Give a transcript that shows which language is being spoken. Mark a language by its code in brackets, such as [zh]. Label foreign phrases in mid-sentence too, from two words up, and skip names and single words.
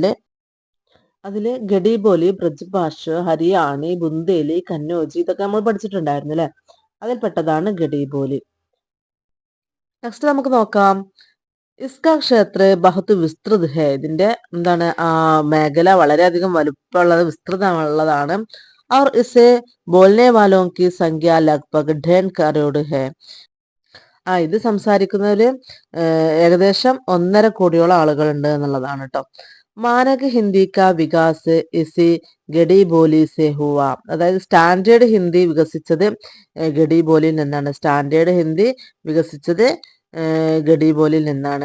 [ml] അതില് ഗഡി ബോലി, ബ്രജ് ഭാഷ, ഹരിയാണി, ബുന്ദേലി, കന്നോജി ഇതൊക്കെ നമ്മൾ പഠിച്ചിട്ടുണ്ടായിരുന്നു അല്ലെ. അതിൽപ്പെട്ടതാണ് ഗഡി ബോലി. നെക്സ്റ്റ് നമുക്ക് നോക്കാം. [hi] इसका क्षेत्र बहुत विस्तृत है. [ml] ഇതിന്റെ എന്താണ് മേഖല വളരെയധികം വലുപ്പമുള്ളത്, വിസ്തൃതമുള്ളതാണ്. [hi] और इसे बोलने वालों की संख्या लगभग 1.5 करोड़ है. [ml] ഇത് സംസാരിക്കുന്നതിൽ ഏകദേശം 1.5 കോടിയോളം ആളുകളുണ്ട് എന്നുള്ളതാണ് കേട്ടോ. [hi] मानक हिंदी का विकास इसी खड़ी बोली से हुआ. [ml] അതായത് സ്റ്റാൻഡേർഡ് ഹിന്ദി വികസിച്ചത് ഗഡി ബോലിയിൽ നിന്നാണ്. സ്റ്റാൻഡേർഡ് ഹിന്ദി വികസിച്ചത് ഗഡി ബോലിയിൽ നിന്നാണ്.